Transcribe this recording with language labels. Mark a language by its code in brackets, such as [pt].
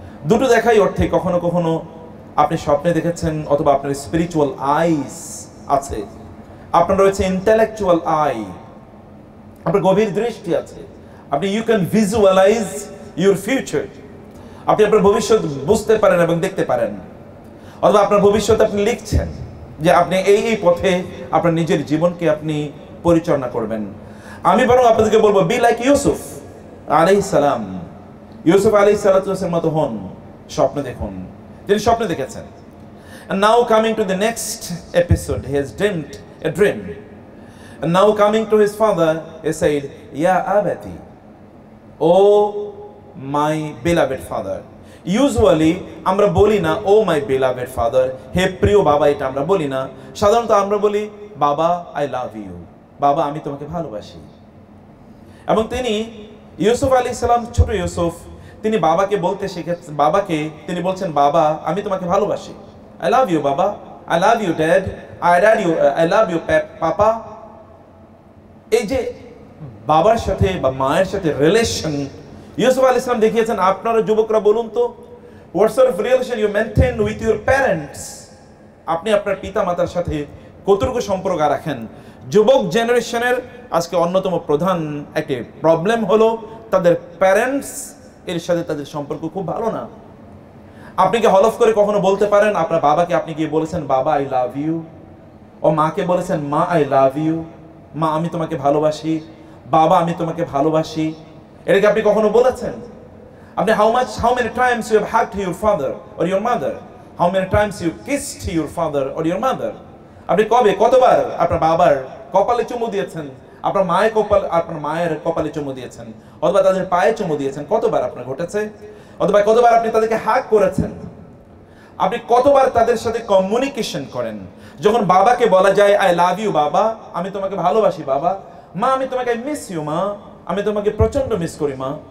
[bn] দুটো দেখাই অর্থে, কখনো কখনো আপনি স্বপ্নে দেখেছেন অথবা আপনার স্পিরিচুয়াল আইস আছে, আপনার রয়েছে ইন্টেলেকচুয়াল আই, আপনার গভীর দৃষ্টি আছে, আপনি [en] you can visualise your future, [bn] আপনি আপনার ভবিষ্যৎ বুঝতে পারেন এবং দেখতে পারেন, অথবা আপনার ভবিষ্যৎ আপনি লিখছেন যে আপনি এই এই পথে আপনার নিজের জীবনকে আপনি পরিচালনা করবেন। আমি বরং আপনাদেরকে বলবো, [en] be like [bn] ইউসুফ আলাইহিস সালাম। ইউসুফ আলাইহিস সালাতু ওয়াস সালামের মতো হন, স্বপ্ন দেখুন। তিনি স্বপ্ন দেখেছেন। [en] And now coming to the next episode, he has dreamed a dream. And now coming to his father, he said, [ar] Ya abati, [en] oh my beloved father. Usually [bn] আমরা বলি না [en] O my beloved father, [bn] হে প্রিয় বাবা, এটা আমরা বলি না। সাধারণত আমরা বলি বাবা [en] I love you, [bn] বাবা আমি তোমাকে ভালোবাসি। এবং তিনি ইউসুফ আলাইহিস সালাম, ছোট ইউসুফ, তিনি বাবাকে বলতে শিখেছেন, বাবাকে তিনি বলছেন বাবা আমি তোমাকে ভালোবাসি। [en] I love you [bn] বাবা, [en] I love you dad, I love you papa. [bn] এই যে বাবার সাথে বা মায়ের সাথে রিলেশন ইউসুফ আলাইহিস সালাম দেখিয়েছেন। আপনারা যুবকরা বলুন তো, [en] what sort of relation you maintain with your parents? [bn] আপনি আপনার পিতা মাতার সাথে কতটুকু সম্পর্ক রাখেন? যুবক জেনারেশনের আজকে অন্যতম প্রধান একটি প্রবলেম হলো তাদের প্যারেন্টস এর সাথে তাদের সম্পর্ক খুব ভালো না। আপনি কি হলফ করে কখনো বলতে পারেন আপনার বাবাকে আপনি গিয়ে বলেছেন বাবা [en] I love you, [bn] ও মাকে বলেছেন মা আই লাভ ইউ, মা আমি তোমাকে ভালোবাসি, বাবা আমি তোমাকে ভালোবাসি? এটাকে আপনি কখনো বলেছেন? আপনি [en] how many times you have hugged your father or your mother? How many times you kissed your father or your mother? [bn] আপনি কতবার আপনার বাবার কপালে চুমু দিয়েছেন, আপনার মায়ের কপালে চুমু দিয়েছেন, অথবা তাদের পায়ে চুমু দিয়েছেন? কতবার আপনার ঘটেছে? অথবা কতবার আপনি তাদেরকে হাগ করেছেন? আপনি কতবার তাদের সাথে কমিউনিকেশন করেন? যখন বাবাকে বলা যায় [en] I love you [bn] বাবা, আমি তোমাকে ভালোবাসি বাবা, মা আমি তোমাকে [en] miss you [bn] মা, আমি তোমাকে প্রচন্ড মিস করি মা।